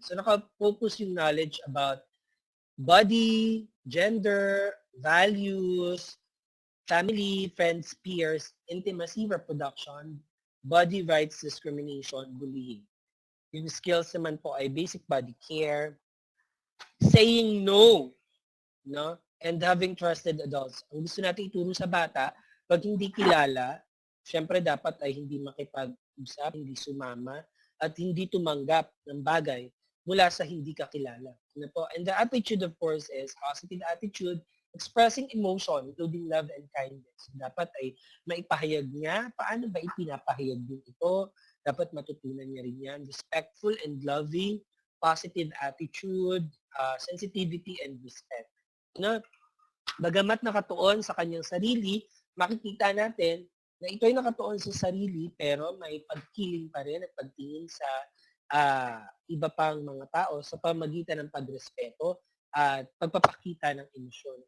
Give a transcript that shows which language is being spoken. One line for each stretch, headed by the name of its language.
Filipino: So naka-focus yung
English: knowledge about body, gender, values, family, friends, peers, intimacy, reproduction, body rights, discrimination, bullying. Yung skills
Filipino: naman po ay
English: basic body care, saying no, and having trusted adults.
Filipino: Ang gusto natin ituro sa bata, pag hindi kilala, syempre dapat ay hindi makipag-usap, hindi sumama, at hindi tumanggap ng bagay mula sa hindi kakilala. Ano po?
English: And the attitude, of course, is positive attitude, expressing emotion, including love and kindness.
Filipino: Dapat ay maipahayag niya. Paano ba ipinapahayag din ito? Dapat matutunan niya rin yan.
English: Respectful and loving, positive attitude, sensitivity and respect.
Filipino: No? Bagamat nakatuon sa kanyang sarili, makikita natin na ito'y nakatuon sa sarili pero may pagkiling pa rin at pagtingin sa iba pang mga tao sa pamagitan ng pagrespeto at pagpapakita ng emosyon.